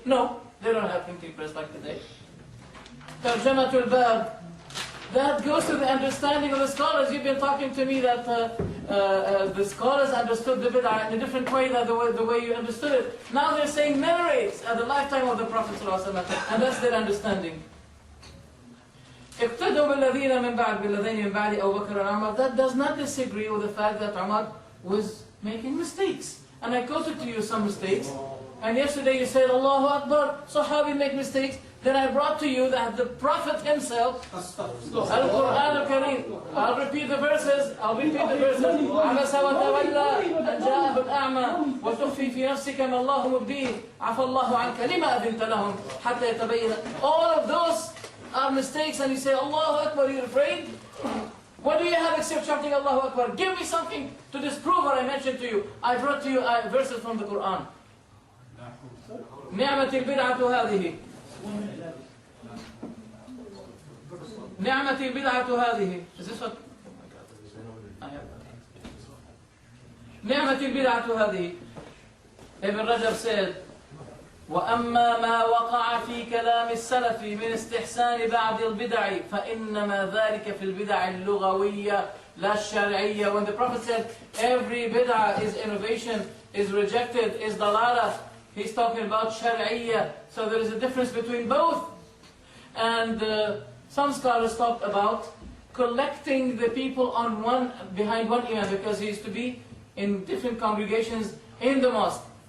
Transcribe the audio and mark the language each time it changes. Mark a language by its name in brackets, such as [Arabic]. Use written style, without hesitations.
[English] No, they don't have printing press like today. Tarjamatul Bab. That goes to the understanding of the scholars. You've been talking to me that the scholars understood the bid'ah in a different way than the way you understood it. Now they're saying narrates at the lifetime of the Prophet ﷺ, and that's their understanding. [Arabic] اقتدوا بالذين من بعد بالذين من بعد أبو بكر وعمر. [English] That does not disagree with the fact that Umar was making mistakes. And I quoted to you some mistakes. And yesterday you said, Allahu Akbar, Sahabi make mistakes. Then I brought to you that the Prophet himself, Al-Quran Al-Kareem, I'll repeat the verses, [Arabic] عَبَسَ وَتَوَلَّى أَنْ جَاءَهُ الْأَعْمَى وَتُخْفِي فِي نَفْسِكَ مَا اللَّهُ مُبْدِيهِ عَفَى اللَّهُ عَنْكَ لِمَا أَذِنْتَ لَهُمْ حَتَّى يَتَبَيَّنَ. [English] All of those are mistakes, and you say, Allahu Akbar, you're afraid? What do you have except shouting Allahu Akbar? Give me something to disprove what I mentioned to you. I brought to you verses from the Quran. [Arabic] نِعْمَةِ الْبِدْعَةُ هَذِهِ نعمة البدعة هذه. [English] Is this what? I have. [Arabic] نعمة البدعة هذه. [English] Ibn Rajab said, [Arabic] وأما ما وقع في كلام السلف من استحسان بعض البدع فإنما ذلك في البدع اللغوية لا الشرعية. [English] When the Prophet said every bid'ah is innovation, is rejected, is dalalah, he's talking about shar'iyya. So there is a difference between both. And some scholars talked about collecting the people on behind one imam, because he used to be in different congregations in the mosque.